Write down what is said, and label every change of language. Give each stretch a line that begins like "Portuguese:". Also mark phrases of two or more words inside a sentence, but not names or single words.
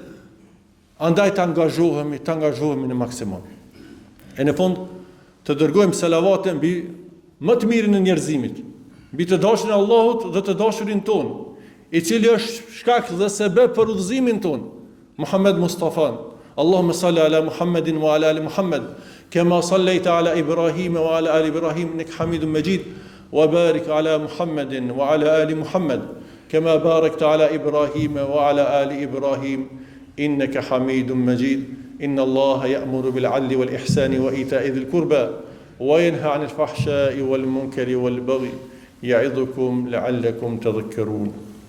Albanian: Andaj të angazhohemi në maksimum. E në fund të dërgojmë selavate mbi më të mirin e njerëzimit, mbi të dashurin e Allahut dhe të dashurin ton, i cili është shkak dhe sebeb për udhëzimin ton, Muhammed Mustafa.
Arabic: اللهم صل على محمد وعلى آل محمد كما صليت على إبراهيم وعلى آل إبراهيم إنك حميد مجيد وبارك على محمد وعلى آل محمد كما باركت على إبراهيم وعلى آل إبراهيم إنك حميد مجيد. إن الله يأمر بالعدل والإحسان وإيتاء ذي القربى وينهى عن الفحشاء والمنكر والبغي يعظكم لعلكم تذكرون.